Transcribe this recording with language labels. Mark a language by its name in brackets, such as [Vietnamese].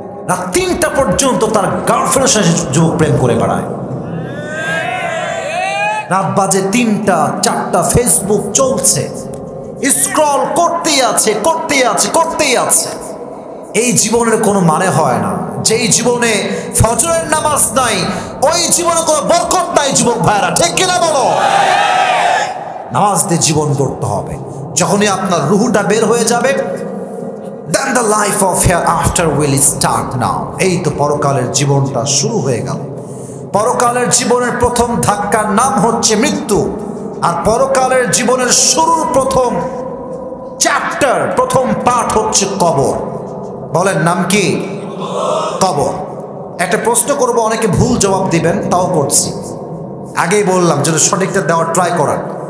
[Bangla] রাত 3টা পর্যন্ত তার গার্লফ্রেন্ডের সাথে যুবক প্রেম করে বেড়ায়, রাত বাজে 3টা 4টা, ফেসবুক চলছে, স্ক্রল করতেই আছে, করতেই আছে, করতেই আছে। এই জীবনের কোনো মানে হয় না। যেই জীবনে ফজরের নামাজ নাই, ওই জীবনে কোনো বরকত নাই যুবক ভাইরা, ঠিক কিনা বলো? নামাজ দিয়ে জীবন গড়তে হবে। যখনই আপনার রুহটা বের হয়ে যাবে, [English] then the life of hereafter will start now. [Bangla] এই তো পরকালের জীবনটা শুরু হয়ে গেল। পরকালের জীবনের প্রথম ধাক্কার নাম হচ্ছে মৃত্যু, আর পরকালের জীবনের শুরুর প্রথম চ্যাপ্টার, প্রথম পাঠ হচ্ছে কবর। বলেন নাম কি? কবর। একটা প্রশ্ন করব, অনেকে ভুল জবাব দিবেন, তাও করছি, আগেই বললাম যদি সঠিকটা দেওয়ার ট্রাই করার।